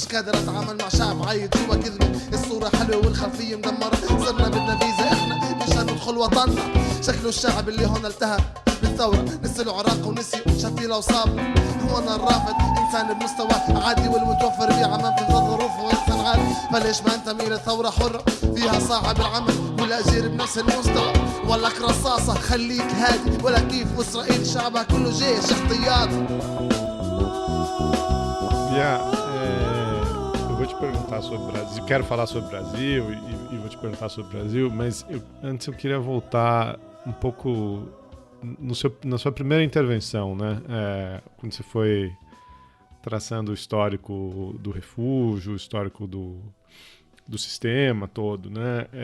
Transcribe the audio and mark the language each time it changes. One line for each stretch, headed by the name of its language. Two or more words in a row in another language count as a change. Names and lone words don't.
Arabic: قادر أتعامل مع شعب عايد جوا كذبة الصورة حلوة والخلفية مدمرة صرنا بدنا فيزا إحنا مشان ندخل وطننا شكله الشعب اللي هون التهى الثورة نسي العراق ونسي شتيلة وصابة هو أنا الرافض إنسان بمستوى عادي والمتوفر بعمان في الظروف وإنسان عادي فليش ما أنتمي لثورة حرة فيها صاحب العمل والأجير بنفس المستوى ولك رصاصة خليك هادي ولا كيف وإسرائيل شعبها كله جيش احتياطي.
Portuguese: Eu vou te perguntar sobre o Brasil, quero falar sobre o Brasil e vou te perguntar sobre o Brasil, mas antes eu queria voltar um pouco na sua primeira intervenção, né? Quando você foi traçando o histórico do refúgio, o histórico do sistema todo, né?